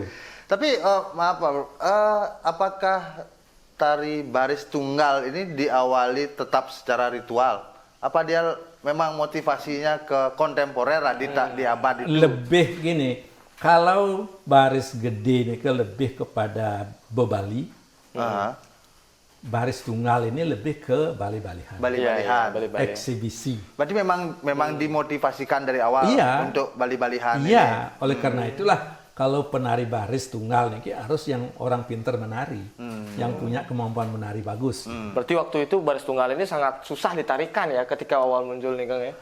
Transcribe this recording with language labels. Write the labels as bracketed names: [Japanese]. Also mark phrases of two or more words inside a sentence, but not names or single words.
[Indonesian] Tapi maaf Pak, apakah tari baris tunggal ini diawali tetap secara ritual? Apa dia memang motivasinya ke kontemporer lah di abad itu? Lebih gini, kalau baris gede ini lebih kepada bebali, baris tunggal ini lebih ke bali-balihan. Bali-balihan. Eksibisi. Berarti memang dimotivasikan dari awal untuk bali-balihan ini. Iya, oleh karena itulah kalau penari baris tunggal nih harus yang orang pintar menari, yang punya kemampuan menari bagus. Berarti waktu itu baris tunggal ini sangat susah ditarikan ya ketika awal muncul nih Kang ya.